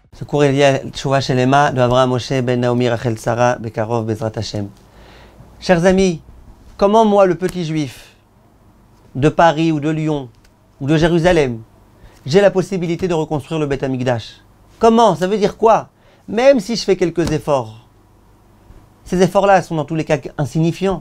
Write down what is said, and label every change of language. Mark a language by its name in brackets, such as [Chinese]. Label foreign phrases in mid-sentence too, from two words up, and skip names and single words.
[Hebrew] סיפור עליה תשובה שלמה de Avraham Moshe ben Naomi Rachel Sarah Bekarov Bezrat Hashem. [French] Chers amis, comment moi, le petit juif de Paris ou de Lyon ou de Jérusalem, j'ai la possibilité de reconstruire le [Hebrew] בית המקדש? [French] Comment? Ça veut dire quoi? Même si je fais quelques efforts, ces efforts-là sont dans tous les cas insignifiants.